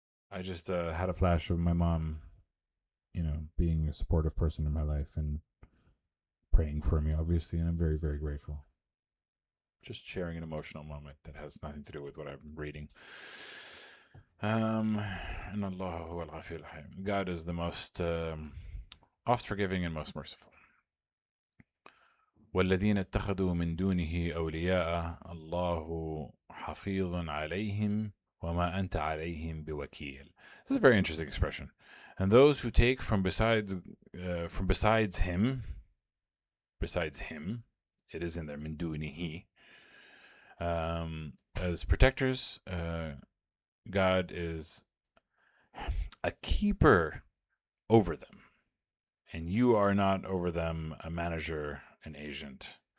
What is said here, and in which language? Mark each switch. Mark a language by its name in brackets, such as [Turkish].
[English] I just had a flash of my mom, being a supportive person in my life and praying for me, obviously, and I'm very, very grateful. Just sharing an emotional moment that has nothing to do with what I'm reading. And Allah, God is the most oft forgiving and most merciful. [Arabic] والذين اتخذوا من دونه أولياء الله حفيظ عليهم وما أنت عليهم بوكيل. [English] This is a very interesting expression. And those who take from besides him, it is in there, [Arabic] min dunihi, [English] as protectors, God is a keeper over them, and you are not over them a manager, an agent.